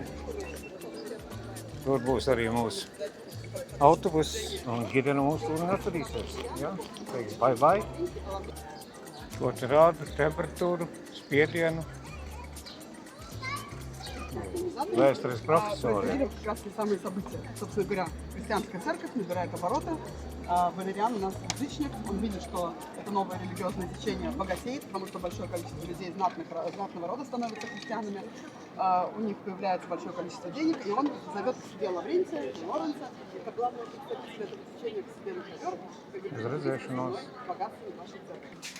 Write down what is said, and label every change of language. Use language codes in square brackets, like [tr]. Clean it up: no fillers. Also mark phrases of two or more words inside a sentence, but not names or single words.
[lv] Tur būs arī mūsu autobus un ģidene mūs tur atradīsies. Ja? Teiks [en] bye bye. [lv] Ko te rāda temperatūru, spiedienu. Vēstures profesori. [ru] Как раз те самые события. Собственно говоря, христианская церковь набирает обороты. Валериан у нас язычник, он видит, что это новое религиозное течение богатеет, потому что большое количество людей знатного рода становятся христианами, у них появляется большое количество денег, и он зовет к себе Лаврентия, Лоренца, и как главного представителя этого течения к себе на ковер, богатствами нашей церкви.